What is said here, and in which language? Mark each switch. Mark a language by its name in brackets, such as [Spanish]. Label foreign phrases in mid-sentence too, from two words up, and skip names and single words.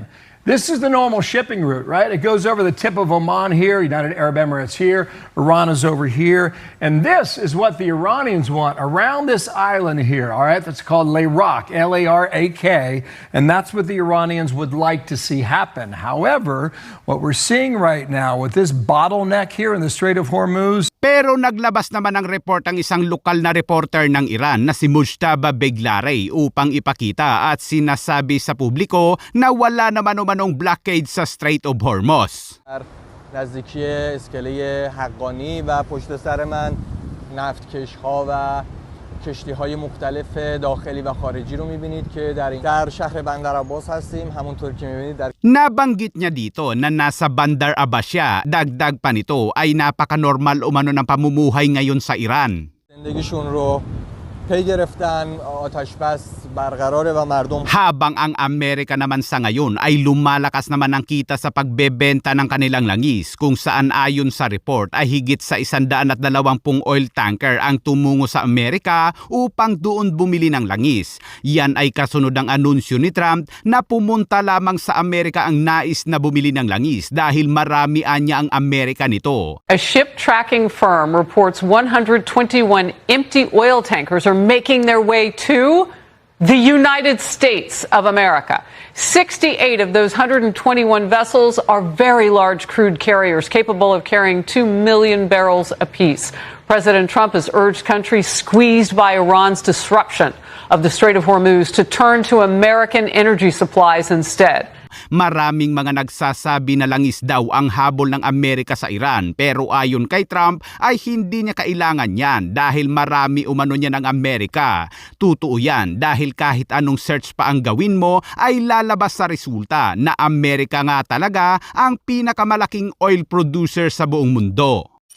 [English] This is the normal shipping route, right? It goes over the tip of Oman here, United Arab Emirates here, Iran is over here. And this is what the Iranians want around this island here, all right? That's called Larak, L-A-R-A-K. And that's what the Iranians would like to see happen. However, what we're seeing right now with this bottleneck here in the Strait of Hormuz, [Filipino] Pero naglabas naman ng report ang isang lokal na reporter ng Iran na si Mujtaba Beglarey upang ipakita at sinasabi sa publiko na wala naman umanong blockade sa Strait of Hormuz. [Persian] نزدیکی اسکله حقانی و پشت سر من نفتکش‌ها و کشتی‌های مختلف داخلی و خارجی رو می‌بینید که در شهر بندرعباس هستیم. همونطور که می‌بینید در [Filipino] Nabanggit niya dito na nasa Bandar Abbas siya. Dagdag pa nito ay napaka-normal umano ng pamumuhay ngayon sa Iran. [Persian] زندگیشون رو پی گرفتن، آتش بس برقراره و مردم [Filipino] Habang ang Amerika naman sa ngayon ay lumalakas naman ang kita sa pagbebenta ng kanilang langis kung saan ayon sa report ay higit sa 120 [English] oil tanker [Filipino] ang tumungo sa Amerika upang doon bumili ng langis. Yan ay kasunod ng anunsyo ni Trump na pumunta lamang sa Amerika ang nais na bumili ng langis dahil marami anya ang Amerika nito. [English] A ship tracking firm reports 121 empty oil tankers are making their way to the United States of America. 68 of those 121 vessels are very large crude carriers capable of carrying 2 million barrels apiece. President Trump has urged countries squeezed by Iran's disruption of the Strait of Hormuz to turn to American energy supplies instead. [Filipino] Maraming mga nagsasabi na langis daw ang habol ng Amerika sa Iran pero ayon kay Trump ay hindi niya kailangan yan dahil marami umano niya ng Amerika. Totoo yan dahil kahit anong search pa ang gawin mo ay lalabas sa resulta na Amerika nga talaga ang pinakamalaking [English] oil producer [Filipino] sa buong mundo.